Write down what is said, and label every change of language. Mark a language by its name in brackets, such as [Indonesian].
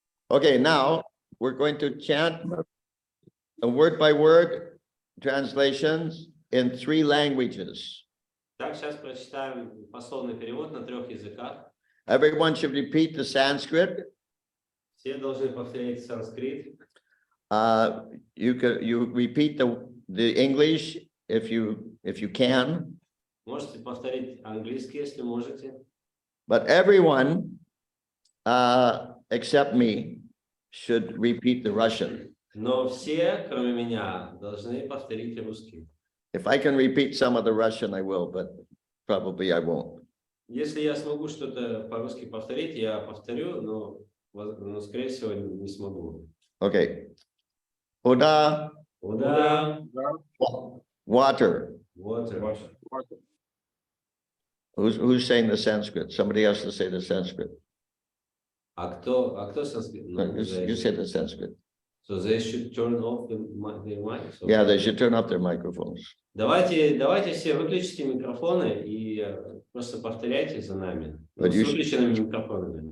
[English] Okay, now we're going to chant a word by word translations in 3 languages. [Russian] Так, сейчас прочитаем пословный перевод на 3 языках. [English] Everyone should repeat the Sanskrit. [Russian] Все должны повторять санскрит. [English] You repeat the English if you can. [Russian] Можете повторить английский, если можете. [English] But everyone except me should repeat the Russian. [Russian] Но все, кроме меня, должны повторить русский. [English] If I can repeat some of the Russian, I will, but probably I won't. [Russian] Если я смогу что-то по-русски повторить, я повторю, но скорее всего, не смогу. [English] Okay. Oda. [Russian] Вода. [English] Water. Water. Who's saying the Sanskrit? Somebody has to say the Sanskrit. [Russian] А кто санскрит? [English] You said the Sanskrit. So they should turn off their mic. So Yeah, they should turn off their microphones. [Russian] Давайте все выключите микрофоны и просто повторяйте за нами. С выключенными микрофонами.